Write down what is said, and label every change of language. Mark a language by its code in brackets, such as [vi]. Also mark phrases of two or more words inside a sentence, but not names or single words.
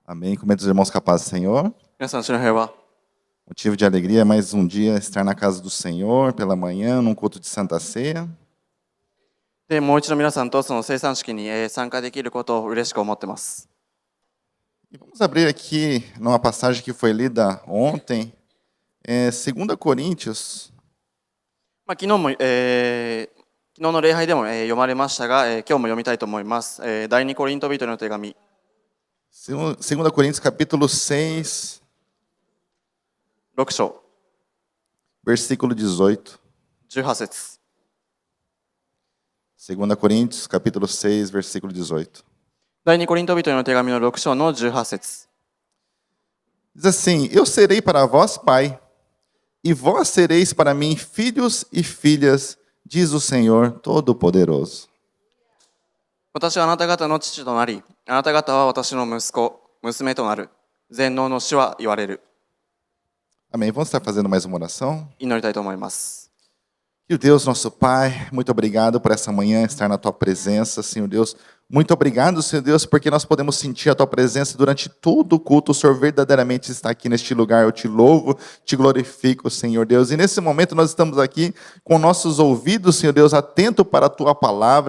[pt] Amém. Cumprimento os irmãos com a paz do Senhor. [ja] 皆さん、主の平和。 [pt] Motivo de alegria, mais um dia estar na casa do Senhor pela manhã, num culto de Santa Ceia. [ja] で、もう一度皆さんとその生産式に参加できることを嬉しく思ってます。 [pt] E vamos abrir aqui numa passagem que foi lida ontem, 2 Coríntios, [ja] 昨日の礼拝でも読まれましたが、今日も読みたいと思います。第二コリント人への手紙、 [pt] 2 Coríntios capítulo 6, [ja] 6章、 [pt] versículo 18. [ja] 18節。 [pt] 2 Coríntios capítulo 6, versículo 18. [ja] 第二コリント人への手紙の6章の18節。 [pt] Diz assim: Eu serei para vós pai, e vós sereis para mim filhos e filhas, diz o Senhor Todo-Poderoso. [ja] 私はあなた方の父となり、あなた方は私の息子、娘となる。全能の主は言われる。 [pt] Amém. Vamos estar fazendo mais uma oração? [ja] 祈りたいと思います。 [pt] E Deus, nosso Pai, muito obrigado por essa manhã estar na Tua presença, Senhor Deus. Muito obrigado, Senhor Deus, porque nós podemos sentir a Tua presença durante todo o culto. O Senhor verdadeiramente está aqui neste lugar. Eu te louvo, te glorifico, Senhor Deus. E nesse momento nós estamos aqui com nossos ouvidos, Senhor Deus, atento para a Tua palavra.